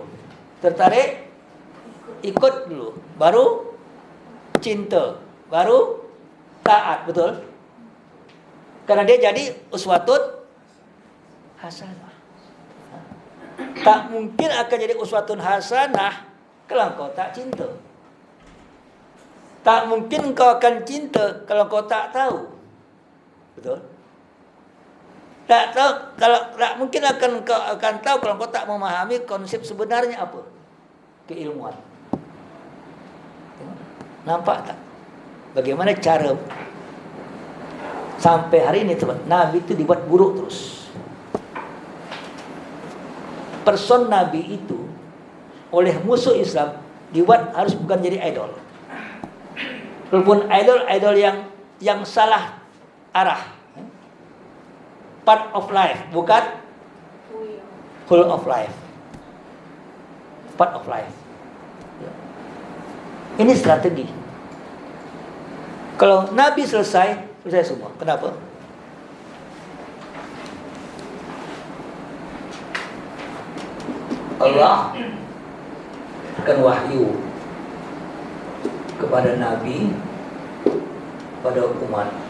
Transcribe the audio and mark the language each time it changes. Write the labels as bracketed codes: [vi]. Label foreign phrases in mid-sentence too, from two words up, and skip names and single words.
[id] Tertarik, ikut dulu. Baru cinta. Baru taat. Betul? Karena dia jadi [ar] أسوة حسنة. [id] Tak mungkin akan jadi [ar] أسوة حسنة [id] kalau kau tak cinta. Tak mungkin kau akan cinta kalau kau tak tahu. Betul? Tak mungkin kau akan tahu kalau kau tak memahami konsep sebenarnya apa? Keilmuan. Nampak tak? Bagaimana cara sampai hari ini teman, Nabi itu dibuat buruk terus. Person Nabi itu oleh musuh Islam dibuat harus bukan jadi idol. Walaupun idol yang salah arah. [en] Part of life, [id] bukan [en] whole of life. Part of life. [id] Ini strategi. Kalau Nabi selesai semua. Kenapa? Allah akan wahyu kepada Nabi, pada umat.